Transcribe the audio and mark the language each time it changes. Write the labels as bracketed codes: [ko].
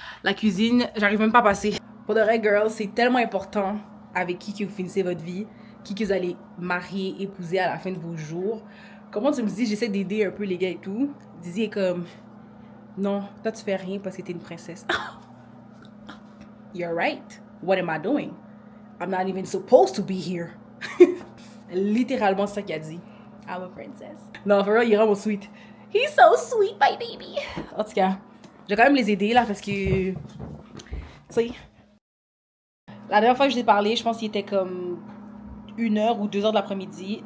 [fr] La cuisine, j'arrive même pas à passer. Pour de vrai, girls, c'est tellement important avec qui que vous finissez votre vie, qui que vous allez marier, épouser à la fin de vos jours. Comment tu me dis, j'essaie d'aider un peu les gars et tout. Dizzy est comme, non, toi tu fais rien parce que t'es une princesse. [en] You're right. What am I doing? I'm not even supposed to be here. [fr] Littéralement, c'est ça qu'il a dit. [en] I'm a princess. [fr] Non, [en] for real, [fr] il est vraiment sweet. [en] He's so sweet, my baby. [fr] En tout cas, je vais quand même les aider là parce que, tu sais, la dernière fois que je vous ai parlé, je pense qu'il était comme 1h ou 2h de l'après-midi.